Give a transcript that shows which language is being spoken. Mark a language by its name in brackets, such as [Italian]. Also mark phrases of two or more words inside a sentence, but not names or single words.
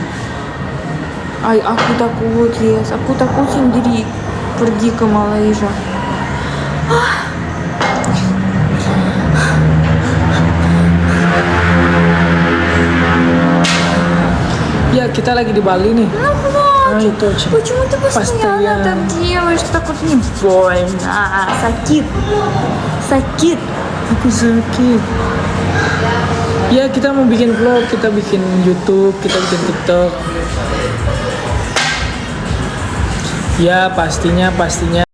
[Indonesian] Aku takut, yes. Aku takut sendiri pergi ke Malaysia. Ya, kita lagi di Bali nih. Itu [Russian] Почему ты постоянно так делаешь? Так вот не больно. [Indonesian] Sakit. Aku sakit. Ya, kita mau bikin vlog, kita bikin YouTube, kita bikin TikTok. Ya, pastinya